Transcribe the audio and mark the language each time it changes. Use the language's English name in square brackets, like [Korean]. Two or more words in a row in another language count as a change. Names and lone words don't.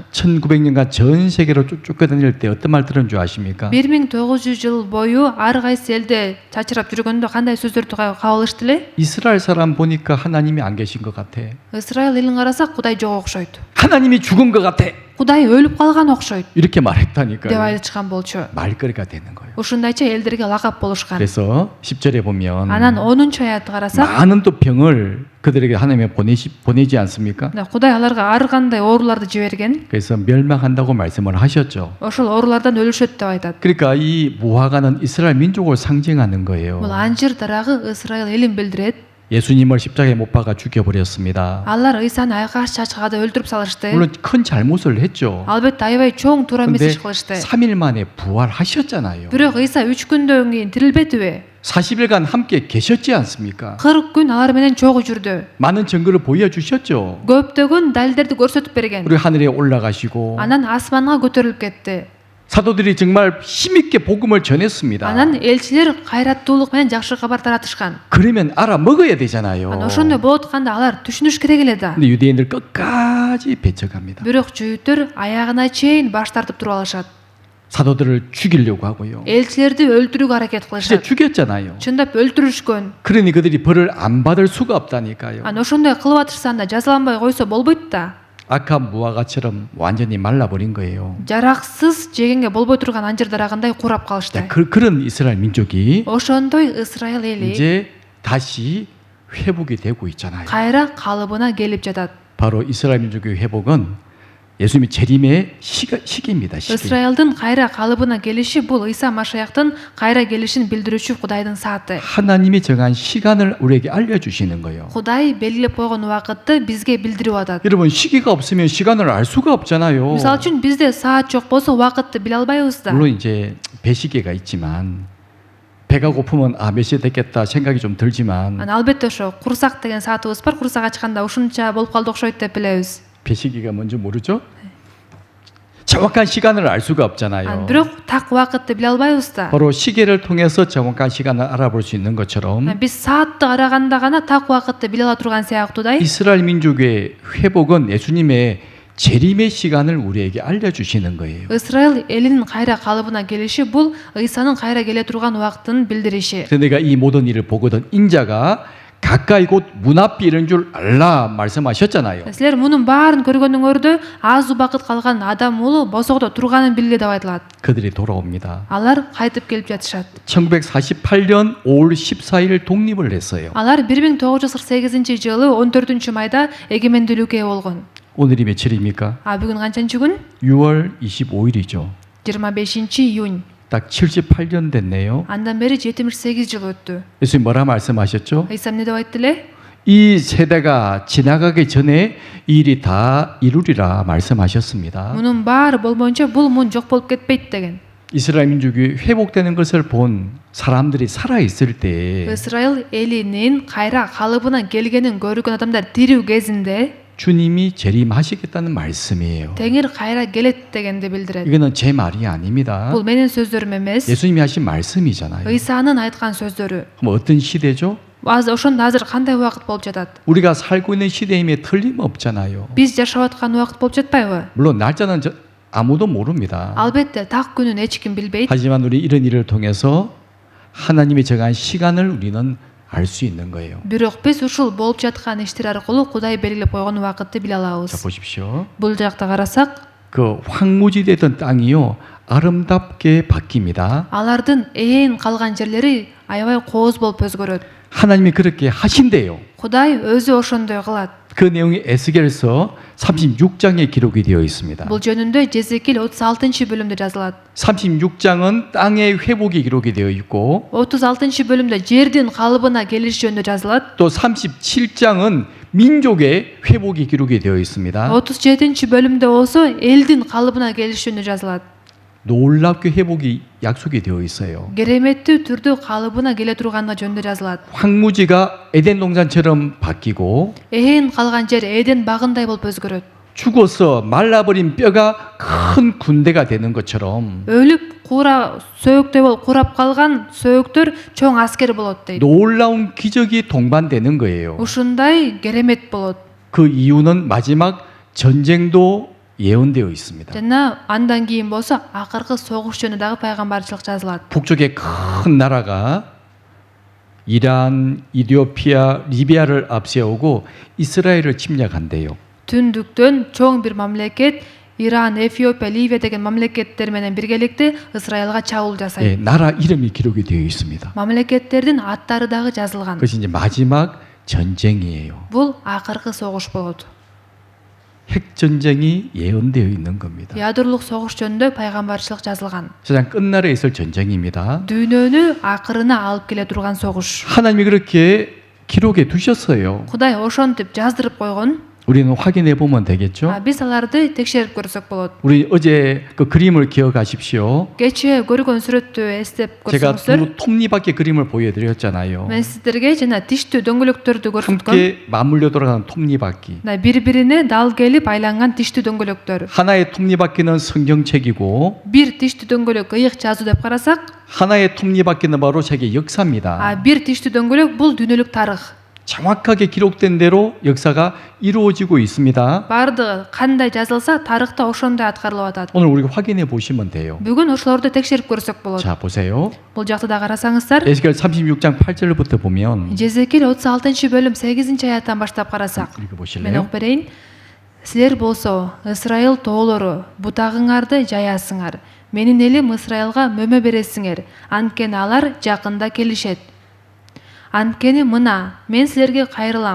[Korean] 1900년간 전 세계로 쫓겨다닐 때 어떤 말 들은 줄 아십니까? [Kyrgyz] 1900 жыл бою ар кайсы элде чачырап жүргөндө кандай сөздөрдү кабыл алышты эле? [Korean] 이스라엘 사람 보니까 하나님이 안 계신 것 같아. [Kyrgyz] Исраил элин карасак Кудай жок окшойт. [Korean] 하나님이 죽은 것 같아. [Kyrgyz] Кудай өлүп калган окшойт [Korean] 이렇게 [Kyrgyz] деп [Korean] 말했다니까요. [Kyrgyz] айтышкан болчу. [Korean] 말거리가 되는 거예요. [Kyrgyz] Ушундайча элдерге лакап болушкан. [Korean] 그래서 10절에 보면 [Kyrgyz] Анан 10-аятты карасак, [Korean] 많은 또 병을 그들에게 하나님이 보내지 않습니까? [Kyrgyz] Кудай аларга ар кандай ооруларды жиберген. [Korean] 그래서 멸망한다고 말씀을 하셨죠. [Kyrgyz] Ошол оорулардан өлүшөт деп айтат. [Korean] 그러니까 이 무화과는 이스라엘 민족을 상징하는 거예요. [Kyrgyz] Бул анжыр дарагы Исраил элин билдирет. [Korean] 예수님을 십자가에 못 박아 죽여버렸습니다. [Kyrgyz] Алар Исаны айкаш чачкада өлтүрүп салышты. [Korean] 물론 큰 잘못을 했죠. [Kyrgyz] Албетте аябай чоң туура эмес [Korean] 근데 [Kyrgyz] иш кылышты. [Korean] 3일 만에 부활하셨잖아요. [Kyrgyz] Бирок Иса 3 күндөн кийин тирилбедиби? [Korean] 40일간 함께 계셨지 않습니까? [Kyrgyz] 40 күн алар менен чогуу жүрдү. [Korean] 많은 증거를 보여주셨죠. [Kyrgyz] Көптөгөн далилдерди көрсөтүп берген. [Korean] 우리 하늘에 올라가시고 [Kyrgyz] Анан асманга көтөрүлүп кетти. [Korean] 사도들이 정말 힘있게 복음을 전했습니다. [Kyrgyz] Анан элчилер кайраттуулук менен жакшы кабар таратышкан. [Korean] 그러면 알아 먹어야 되잖아요. [Kyrgyz] Анан ошондой болуп атканда алар түшүнүш керек эле да. [Korean] 근데 유대인들 끝까지 배척합니다. [Kyrgyz] Бирок жүйүттөр аягына чейин баш тартып туруп алышат. [Korean] 사도들을 죽이려고 하고요. [Kyrgyz] Элчилерди өлтүрүүгө аракет [Korean] 진짜 [Kyrgyz] кылышат. [Korean] 죽였잖아요. [Kyrgyz] Чындап өлтүрүшкөн. [Korean] 그러니 그들이 벌을 안 받을 수가 없다니까요. [Kyrgyz] Анан ошондой кылып атышса анда жазаланбай койсо болбойт да. [Korean] 악한 무화과처럼 완전히 말라버린 거예요. [Kyrgyz] Жараксыз жегенге болбой турган анжыр дарагындай курап калышты. [Korean] 그런 이스라엘 민족이 [Kyrgyz] Ошондой Ысрайыл эли [Korean] 이제 다시 회복이 되고 있잖아요. [Kyrgyz] кайра калыбына келип жатат. [Korean] 바로 이스라엘 민족의 회복은 예수님의 재림의 시기입니다. 시기. [Kyrgyz] Ысрайылдын кайра калыбына келиши бул Ыйса Машаяктын кайра келишин билдирүүчү Кудайдын сааты. [Korean] 하나님이 정한 시간을 우리에게 알려주시는 거예요. [Kyrgyz] Кудай белгилеп койгон убакытты бизге билдирип атат. [Korean] 여러분 시기가 없으면 시간을 알 수가 없잖아요. [Kyrgyz] Мисалы үчүн бизде саат жок болсо убакытты биле албайбыз да. [Korean] 물론 이제 배시계가 있지만 배가 고프면 몇 시에 됐겠다 생각이 좀 들지만 [Kyrgyz] Анан албетте ошо курсак деген саатыбыз бар. Курсак ачканда ушунча болуп калды окшойт деп билебиз. [Korean] 배시계가 뭔지 모르죠? 정확한 시간을 알 수가 없잖아요. [Kyrgyz] Бирок так убакытты биле албайбыз да. [Korean] 바로 시계를 통해서 정확한 시간을 알아볼 수 있는 것처럼 [Kyrgyz] Биз саатты караганда гана так убакытты биле ала турган сыяктуудай [Korean] 이스라엘 민족의 회복은 예수님의 재림의 시간을 우리에게 알려주시는 거예요. [Kyrgyz] Ысрайыл элинин кайра калыбына келиши бул Ыйсанын кайра келе турган убактын билдириши. [Korean] 그래서 내가 이 모든 일을 보거든 인자가 가까이 곧 문 앞에 이른 줄 알라 말씀하셨잖아요. [Kyrgyz] Силер мунун баарын көргөнүңөрдө аз убакыт калган адам уулу босогодо турганын билгиле деп айтылат. [Korean] 그들이 돌아옵니다. [Kyrgyz] Алар кайтып келип жатышат. [Korean] 1948년 5월 14일 독립을 했어요. [Kyrgyz] Алар 1948-жылы 14-майда эгемендүүлүккө ээ болгон. [Korean] 오늘이 며칠입니까? [Kyrgyz] Бүгүн канчанчы күн? [Korean] 6월 25일이죠. [Kyrgyz] 25-июнь. [Korean] 딱 78년 됐네요. [Kyrgyz] Андан бери 78 жыл өттү. [Korean] 예수님 뭐라 말씀하셨죠? [Kyrgyz] Ыйса эмне деп айтты эле? [Korean] 이 세대가 지나가기 전에 이 일이 다 이루리라 말씀하셨습니다. [Kyrgyz] Мунун баары болмоюнча бул мун жок болуп кетпейт деген. [Korean] 이스라엘 민족이 회복되는 것을 본 사람들이 살아 있을 때 [Kyrgyz] Ысрайыл элинин кайра калыбына келгенин көргөн адамдар тирүү кезинде [Korean] 주님이 재림하시겠다는 말씀이에요. [Kyrgyz] Теңир кайра келет дегенди билдирет. [Korean] 이거는 제 말이 아닙니다. [Kyrgyz] Бул менин сөздөрүм эмес. [Korean] 예수님이 하신 말씀이잖아요. [Kyrgyz] Ыйсанын айткан сөздөрү. [Korean] 그럼 어떤 시대죠? [Kyrgyz] Ошондо азыр кандай убакыт болуп жатат? [Korean] 우리가 살고 있는 시대임에 틀림없잖아요. [Kyrgyz] Биз жашап аткан убакыт болуп жатпайбы? [Korean] 물론 날짜는 아무도 모릅니다. [Kyrgyz] Албетте так күнүн эч ким билбейт. [Korean] 하지만 우리 이런 일을 통해서 하나님이 정한 시간을 우리는 알 수 있는 거예요. [Kyrgyz] Бирок биз ушул болуп жаткан иштер аркылуу Кудай белгилеп койгон убакытты биле [Korean] 자 [Kyrgyz] алабыз. [Korean] 보십시오. [Kyrgyz] Бул жакта карасак, [Korean] 그 황무지 되던 땅이요 아름답게 바뀝니다. [Kyrgyz] алардын ээн калган жерлери аябай кооз болуп өзгөрөт. [Korean] 하나님이 그렇게 하신대요. [Kyrgyz] Кудай өзү ошондой кылат. [Korean] 그 내용이 에스겔서 36장에 기록이 되어 있습니다. [Kyrgyz] Бул жөнүндө Жезекил 36-бөлүмдө жазылат. [Korean] 36장은 땅의 회복이 기록이 되어 있고 [Kyrgyz] 36-бөлүмдө жердин калыбына келиш жөнүндө жазылат. [Korean] 또 37장은 민족의 회복이 기록이 되어 있습니다. [Kyrgyz] 37-бөлүмдө болсо элдин калыбына келиш жөнүндө жазылат. [Korean] 놀랍게 회복이 약속이 되어 있어요. [Kyrgyz] Кереметтүү түрдө калыбына келе турганга жөнүндө жазылат. [Korean] 황무지가 에덴 동산처럼 바뀌고 [Kyrgyz] Ээн калган жер Эден багындай болуп өзгөрөт. [Korean] 죽어서 말라버린 뼈가 큰 군대가 되는 것처럼 [Kyrgyz] Өлүп куура сөөктөй болуп курап калган сөөктөр чоң аскер болот дейт. [Korean] 놀라운 기적이 동반되는 거예요. [Kyrgyz] Ушундай керемет болот. [Korean] 그 이유는 마지막 전쟁도 예언되어 있습니다. [Kyrgyz] Жана андан кийин болсо акыркы согуш жөнүндө дагы пайгамбарчылык жазылат. [Korean] 북쪽에 큰 나라가 이란, 이디오피아, 리비아를 앞세우고 이스라엘을 침략한대요. [Kyrgyz] Түндүктөн чоң бир мамлекет Иран, Эфиопия, Ливия деген мамлекеттер менен биргеликте Ысрайылга чабуул жасайт. [Korean] 예, 나라 이름이 기록이 되어 있습니다. [Kyrgyz] Мамлекеттердин аттары дагы жазылган. [Korean] 그것이 이제 마지막 전쟁이에요. [Kyrgyz] Бул акыркы согуш болот. [Korean] 핵 전쟁이 예언되어 있는 겁니다. [Kyrgyz] Ядрлык согуш жөнүндө пайгамбарчылык жазылган. [Korean] 세상 끝날에 있을 전쟁입니다. [Kyrgyz] Дүйнөнү акырына алып келе турган согуш. [Korean] 하나님이 그렇게 기록해 두셨어요. [Kyrgyz] Кудай ошентип жаздырып койгон. [Korean] 우리는 확인해 보면 되겠죠? [Kyrgyz] Биз аларды текшерип көрсөк болот. [Korean] 우리 어제 그 그림을 기억하십시오. [Kyrgyz] Кечээ көргөн сүрөттү эстеп [Korean] 제가 [Kyrgyz] көрсөңүздөр, [Korean] 두 톱니바퀴 그림을 보여드렸잖아요. [Kyrgyz] мен сиздерге жана тиштүү дөңгөлөктөрдү көрсөткөм. [Korean] 함께 맞물려 돌아가는 톱니바퀴. [Kyrgyz] Бири-бирине дал келип айланган тиштүү дөңгөлөктөр. [Korean] 하나의 톱니바퀴는 성경책이고 [Kyrgyz] Бир тиштүү дөңгөлөк ыйык жазуу деп карасак, [Korean] 하나의 톱니바퀴는 바로 세계 역사입니다. [Kyrgyz] бир тиштүү дөңгөлөк бул дүйнөлүк тарых. [Korean] 정확하게 기록된 대로 역사가 이루어지고 있습니다. [Kyrgyz] бардыгы кандай жазылса тарыхта ошондой аткарылып атат. [Korean] 오늘 우리가 확인해 보시면 돼요. [Kyrgyz] Бүгүн ошолорду текшерип көрсөк болот. [Korean] 자, 보세요. [Kyrgyz] Бул жакты да карасаңыздар, [Korean] 에스겔 36장 8절부터 보면 [Kyrgyz] Жезекил 36-бөлүм 8-аяттан баштап карасак, [Korean] 읽어 [Kyrgyz] мен [Korean] 보실래요? [Kyrgyz] окуп берейин. Силер болсо Ысрайыл тоолору бутагыңарды жаясыңар. Менин элим Ысрайылга мөмө бересиңер. Анткени алар жакында келишет. Анткени мына, мен силерге кайрылам.